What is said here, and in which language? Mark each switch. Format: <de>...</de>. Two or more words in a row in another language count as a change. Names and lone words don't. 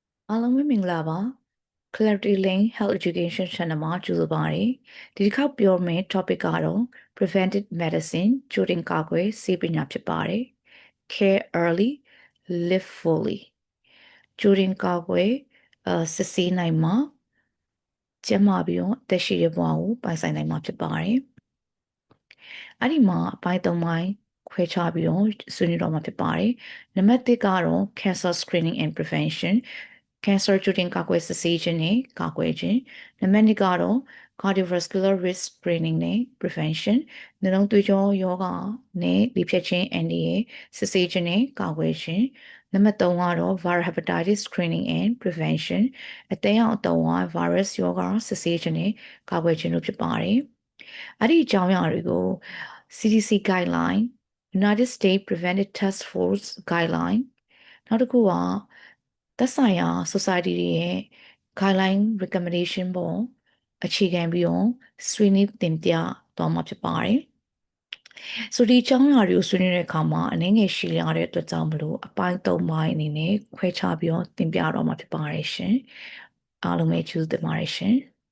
<my>အားလုံးပဲမင်္ဂလာပါ Clarity Lane Health Education Channel မှာကြိုဆိုပါရစေဒီတစ်ခါပြောမယ့် topic ကတော့</my> <en>preventive medicine</en> <my>ကြိုတင်ကာကွယ်ဆေးပညာဖြစ်ပါတယ်</my> <en>care early live fully</en> <my>ကြိုတင်ကာကွယ်စစ်ဆေးနိုင်မှာကျန်းမာပြီးတော့အသက်ရှိတဲ့ဘ ဝကိုပိုင်ဆိုင်နိုင်မှာဖြစ်ပါတယ်အဲ့ဒီမှာအပိုင်း၃ပိုင်းခွဲခြားပြီးတော့ဆွေးနွေးတော့မှာဖြစ်ပါတယ်နံပါတ်၁ကတော့</my> <en>cancer screening and prevention</en> <my>cancer ကြိုတင်ကာကွယ်စစ်ဆေးခြင်းနဲ့ကာ ကွယ်ခြင်းနံပါတ်2ကတော့</my> <en>cardiovascular risk screening</en> <my>နဲ့ prevention နှလုံးသွေးကြောယောဂနဲ့လေဖြတ်ခြင်းအန္တရာယ်စစ်ဆေးခြင်းနဲ့ ကာကွယ်ခြင်းနံပါတ်3ကတော့</my> <en>viral hepatitis screening and prevention</en> <my>အသက်ရောက်အတော်ဝ virus ယောဂ စစ်ဆေးခြင်းနဲ့ကာကွယ်ခြင်းတို့ဖြစ်ပါတယ်အဲ့ဒီအကြောင်းအရာတွေကို CDC guideline United States Preventive Task Force guideline နောက်တစ်ခုကသက်ဆိုင်ရာ society တွေရဲ့</my> <en>guideline recommendation</en> <my>ပေါ်အခြေခံပြီးတော့ဆွေးနွေးတင်ပြသွားမှာဖြစ်ပါတယ်။ဆိုဒီအကြောင်းအရာတွေကိုဆွေးနွေးတဲ့အခါမှာအနေငယ်ရှည်ရတဲ့အတွက်ကြောင့်မလို့အပိုင်း၃ပိုင်းအနေနဲ့ခွဲခြားပြီးတော့တင်ပြတော့မှာဖြစ်ပါတယ်ရှင်။အားလုံးပဲကျေးဇူးတင်ပါတယ်ရှင်။</my>